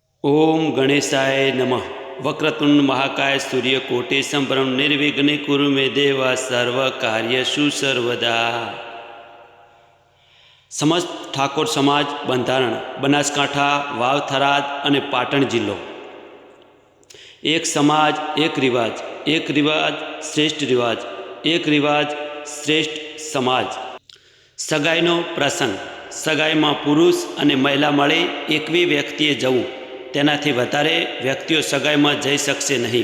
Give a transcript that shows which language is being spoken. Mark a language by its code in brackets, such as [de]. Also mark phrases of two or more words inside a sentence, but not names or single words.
[sa] ओम गणेशाय नमः। वक्रतुंड महाकाय सूर्यकोटि संभ्रम निर्विघ्न कुरु मे देव सर्व कार्येषु सर्वदा। [gu] સમસ્ત ઠાકોર સમાજ બંધારણ બનાસકાંઠા, વાવ, થરાદ અને પાટણ જિલ્લો। એક સમાજ એક રિવાજ શ્રેષ્ઠ રિવાજ, એક રિવાજ શ્રેષ્ઠ સમાજ। સગાઈનો પ્રસંગ। સગાઈમાં પુરુષ અને મહિલા મળી એકવી વ્યક્તિએ જવું, તેનાથી વધારે વ્યક્તિઓ સગાઈમાં જઈ શકશે નહીં।